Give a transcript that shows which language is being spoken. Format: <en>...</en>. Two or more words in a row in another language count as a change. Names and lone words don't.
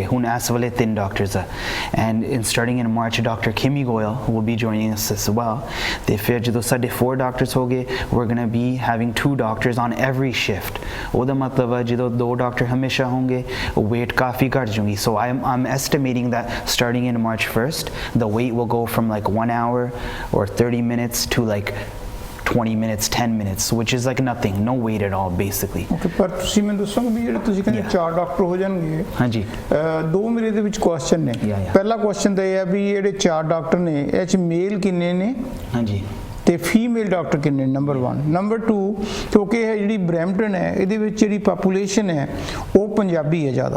<pa>ਹੁਣ ਇਸ ਵੇਲੇ 3 doctors ਆ,</pa> <en>and starting in March Dr. Goyal will be joining us as well।</en> <pa>ਤੇ ਫਿਰ ਜਦੋਂ ਸਾਡੇ 4 doctors ਹੋ ਗਏ,</pa> <en>we're gonna be having 2 doctors on every shift।</en> <pa>ਉਹਦਾ ਮਤਲਬ ਹੈ ਜਦੋਂ 2 doctor ਹਮੇਸ਼ਾ ਹੋਣਗੇ, wait ਕਾਫੀ ਘਟ ਜੂਗੀ।</pa> <en>So I'm estimating that starting in March 1st the wait will go from like 1 hour or 30 minutes to like 20 minutes, 10 minutes, which is like nothing, no wait at all basically।</en> <pa>Okay, ਪਰ ਤੁਸੀਂ ਮੈਨੂੰ ਦੱਸੋਗੇ ਵੀ ਜਿਹੜੇ ਤੁਸੀਂ ਕਹਿੰਦੇ 4 ਡਾਕਟਰ ਹੋ ਜਾਣਗੇ? ਹਾਂਜੀ। ਦੋ ਮੇਰੇ ਦੇ ਵਿੱਚ ਕੁਐਸਚਨ ਨੇ। ਪਹਿਲਾ ਕੁਐਸਚਨ ਤਾਂ ਇਹ ਹੈ ਵੀ ਜਿਹੜੇ 4 ਡਾਕਟਰ ਨੇ ਇਹ ਚ ਮੇਲ ਕਿੰਨੇ ਨੇ? ਹਾਂਜੀ। ਤੇ</pa> <en>female doctor</en> <pa>ਕਿੰਨੇ? ਨੰਬਰ 1। ਨੰਬਰ 2, ਕਿਉਂਕਿ ਇਹ ਜਿਹੜੀ ਬਰੈਂਪਟਨ ਹੈ ਇਹਦੇ ਵਿੱਚ ਜਿਹੜੀ ਪਾਪੂਲੇਸ਼ਨ ਹੈ ਉਹ ਪੰਜਾਬੀ ਹੈ ਜ਼ਿਆਦਾ।</pa>